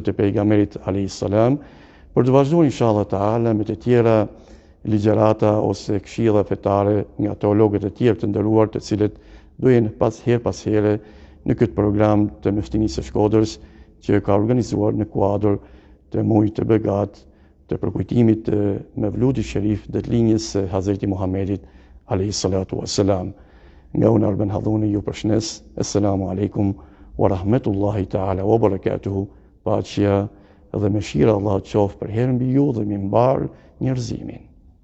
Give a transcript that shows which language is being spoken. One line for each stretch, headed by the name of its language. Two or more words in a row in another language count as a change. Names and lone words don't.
Albanian: të pejgamberit
Arabic: عليه السلام,
Albanian: për të vazhduar
Arabic: إن شاء الله تعالى
Albanian: me të tjera ligjërata ose këshilla fetare nga teologët e tjerë të nderuar, të cilët do jenë pas here në këtë program të Muftinisë së Shkodrës që ka organizuar në kuadër të muajit të begat të përkujtimit Mevludi Sherif dhe të linjës së Hazreti Muhamedit
Arabic: عليه الصلاة والسلام.
Albanian: Nga unë Arben Halluni ju përshëndes.
Arabic: السلام عليكم ورحمة الله تعالى وبركاته.
Albanian: Paqja dhe mëshira Allah qoftë për herën mbi ju dhe mbi mbar njerëzimin.